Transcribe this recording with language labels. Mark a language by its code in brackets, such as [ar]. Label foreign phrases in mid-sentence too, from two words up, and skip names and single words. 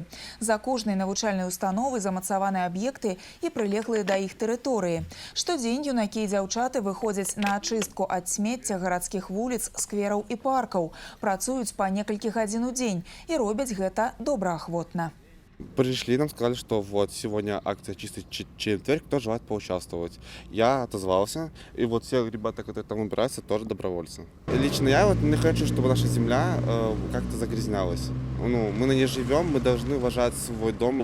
[be] За кожнай навучальнай установай замацаваны аб'екты і прылеглыя да іх тэрыторыі. Штодзень юнакі і дзяўчаты выходзяць на ачыстку ад смецця гарадскіх вуліц, сквераў і паркаў, працуюць па некалькі гадзін у дзень і робяць гэта добраахвотна. [ru] Пришли, нам сказали, что вот сегодня акция «Чистый четверг», кто желает поучаствовать. Я отозвался, и вот все ребята, которые там убираются, тоже добровольцы. Лично я вот не хочу, чтобы наша земля как-то загрязнялась. Мы на ней живем, мы должны уважать свой дом.